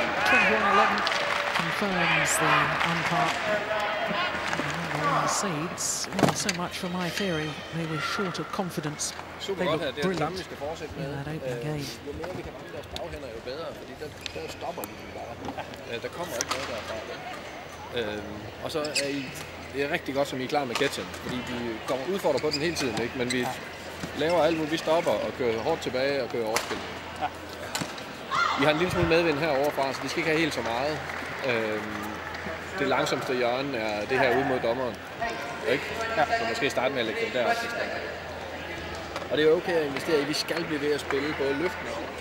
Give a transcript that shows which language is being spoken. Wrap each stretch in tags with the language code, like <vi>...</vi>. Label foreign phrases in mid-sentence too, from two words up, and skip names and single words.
<en>21-11 confirms the umpire. Number one seeds. Well, so much for my theory. They were short of confidence.</en> <da>Super godt her. Det er det samme, vi skal fortsætte med. Jo mere vi kan ramme deres baghænder, jo bedre, fordi der stopper de bare. Der kommer ikke noget derfra. Og så er det er rigtig godt, som I er klar med catchen, fordi vi kommer udfordrer på den hele tiden, ikke? Men vi laver alt muligt. Vi stopper og kører hårdt tilbage og kører overspil. Ja. Vi har en lille smule medvind heroverfra, så de skal ikke have helt så meget. Det langsomste hjørne er det her ude mod dommeren. Ikke? Ja. Så måske starte med at lægge den der op. Og det er okay at investere i. Vi skal blive ved at spille både løften og</da>